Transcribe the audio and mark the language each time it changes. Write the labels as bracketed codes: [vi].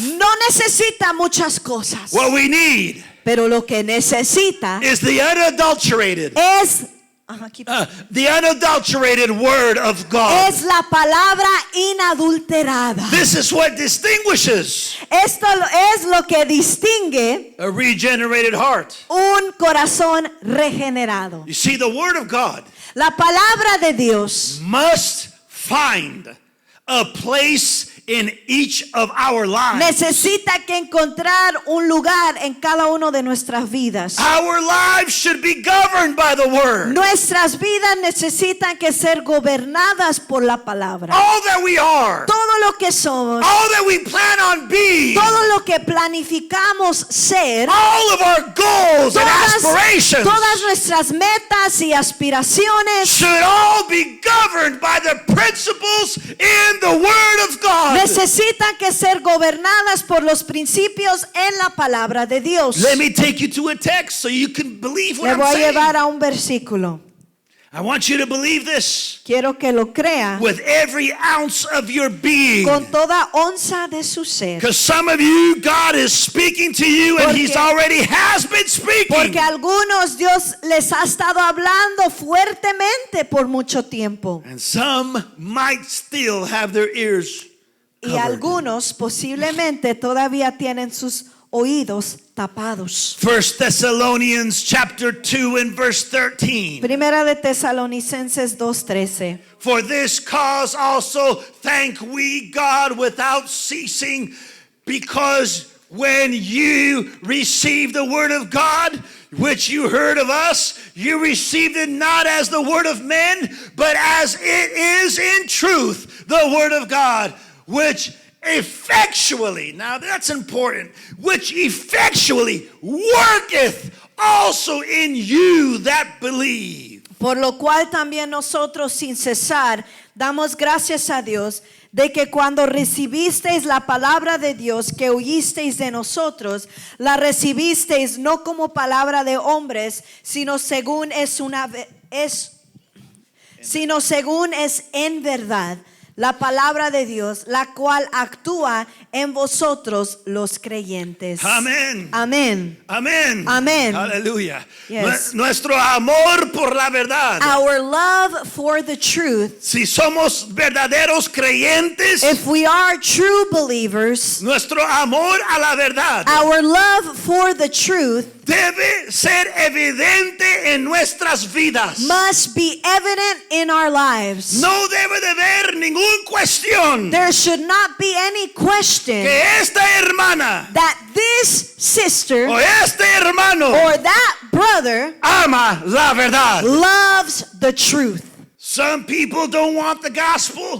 [es] no necesita muchas cosas. [en] What we need [es] Pero lo que necesita [en] is the unadulterated, the unadulterated Word of God. [es] es la palabra inadulterada. [en] This is what distinguishes [es] Esto es lo que distingue [en] a regenerated heart. [es] un corazón regenerado. [en] You see, the Word of God [es] La palabra de Dios [en] must find a place in each of our lives. [es] necesita que encontrar un lugar en cada uno de nuestras vidas. [en] Our lives should be governed by the Word. [es] Nuestras vidas necesitan que ser gobernadas por la palabra. [en] All that we are, [es] Todo lo que somos, [en] all that we plan on being, [es] todo lo que planificamos ser, [en] all of our goals and aspirations [es] todas nuestras metas y aspiraciones [en] should all be governed by the principles in the Word of God. [es] necesitan que ser gobernadas por los principios en la palabra de Dios. [en] Let me take you to a text so you can believe what [es] Le [en] I'm [es] voy a [en] saying. [es] llevar a un versículo. [en] I want you to believe this [es] Quiero que lo crea [en] with every ounce of your being. [es] con toda onza de su ser. [en] Because some of you, God is speaking to you and He's already has been speaking. [es] Porque a algunos Dios les ha estado hablando fuertemente por mucho tiempo. [en] And some might still have their ears [es] Y [en] covered. [es] algunos posiblemente todavía tienen sus oídos tapados. [en] 1 Thessalonians chapter 2 and verse 13. [es] Primera de Tesalonicenses 2:13. [en] For this cause also thank we God without ceasing, because when you received the word of God, which you heard of us, you received it not as the word of men, but as it is in truth, the word of God, which effectually, now that's important, which effectually worketh also in you that believe. [es] Por lo cual también nosotros sin cesar damos gracias a Dios de que cuando recibisteis la palabra de Dios que oísteis de nosotros, la recibisteis no como palabra de hombres, sino según es en verdad la palabra de Dios, la cual actúa en vosotros los creyentes. Amén. Amén. Amén. Amén. Aleluya. [en] Yes. [es] Nuestro amor por la verdad. [en] Our love for the truth. [es] Si somos verdaderos creyentes, [en] If we are true believers, [es] nuestro amor a la verdad [en] our love for the truth [es] debe ser evidente en nuestras vidas. [en] must be evident in our lives. [es] No debe de haber ninguna cuestión [en] There should not be any question [es] que esta hermana [en] that this sister [es] o este hermano [en] or that brother [es] ama la verdad. [en] loves the truth. Some people don't want the gospel